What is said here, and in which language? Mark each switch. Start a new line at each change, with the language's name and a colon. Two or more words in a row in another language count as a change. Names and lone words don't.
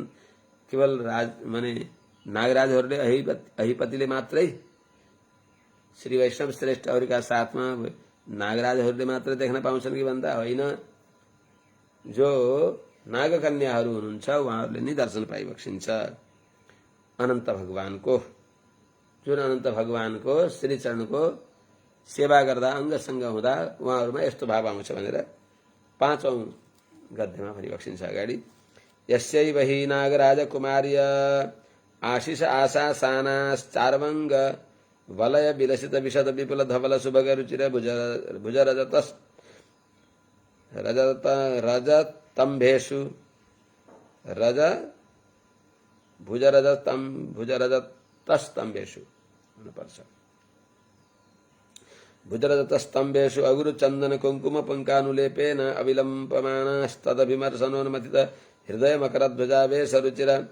Nepali: केवल राज माने नागराजहरूले अहिपतिले मात्रै श्री वैष्णव श्रेष्ठहरूका साथमा नागराजहरूले मात्रै देख्न पाउँछन् कि भन्दा होइन, जो नागकन्याहरू हुनुहुन्छ उहाँहरूले नै दर्शन पाइबक्सिन्छ अनन्त भगवानको। जुन अनन्त भगवानको श्रीचरणको सेवा गर्दा अङ्गसङ्ग हुँदा उहाँहरूमा यस्तो भाव आउँछ भनेर 5औं गद्यमा भनिबक्सिन्छ अगाडि।
Sanskrit: यस्यैव हि नागराज कुमार्य आशिष आशा सानाश्चार्वङ्ग वलय विलसित विशद विपुल धवल सुभग रुचिर भुज रजतम्भेषु भुजरजतस्तम्भेषु भुजरजतस्तम्भेषु अगुरु चन्दन कुङ्कुम पङ्कानुलेपेन अविलम्पमानस्तदभिमर्शनोन्मथित हृदय मकरध्वजावेश रुचिर